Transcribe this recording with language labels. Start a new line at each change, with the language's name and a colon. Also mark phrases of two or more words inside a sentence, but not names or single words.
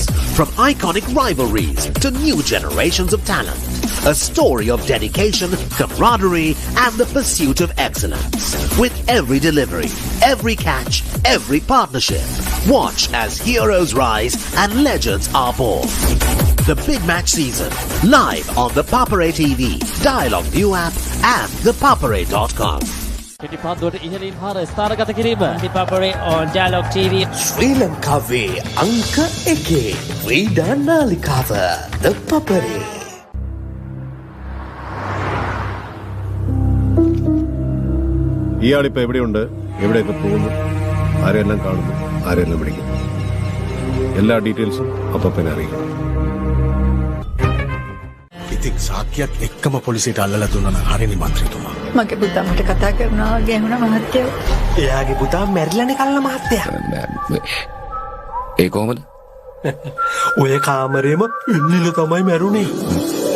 English: From iconic rivalries to new generations of talent, a story of dedication, camaraderie, and the pursuit of excellence. With every delivery, every catch, every partnership, watch as heroes rise and legends are born. The big match season, live on the Papare TV, Dialog ViU App, and ThePapare.com.
Sinhala: පිටිපන්දුවට ඉහළින් හර ස්ථානගත කිරීම ThePapare on Dialog TV. ශ්‍රී ලංකාවේ අංක 1 ක්‍රීඩා නාලිකාව ThePapare.
Malayalam: ഇയാളിപ്പോൾ എവിടെയുണ്ട്, എവിടെയൊക്കെ പോകുന്നു, ആരെല്ലാം കാണുന്നു, ആരെല്ലാം വിളിക്കുന്നു, എല്ലാ ഡീറ്റെയിൽസും അപ്പം തന്നെ അറിയിക്കണം.
Sinhala: ඉතින් සාක්‍යයක් එක්කම පොලිසියට අල්ලලා දුන්නා නම් හරිනේ මන්ත්‍රීතුමා. මගේ පුතා මට කතා කරනවා වගේ වුණා මහත්තයෝ. එයාගේ පුතා මැරිලානේ කල්ල මහත්තයා. ඒ කොහමද? ඔය කාමරේම පිල්ලිල තමයි මැරුණේ.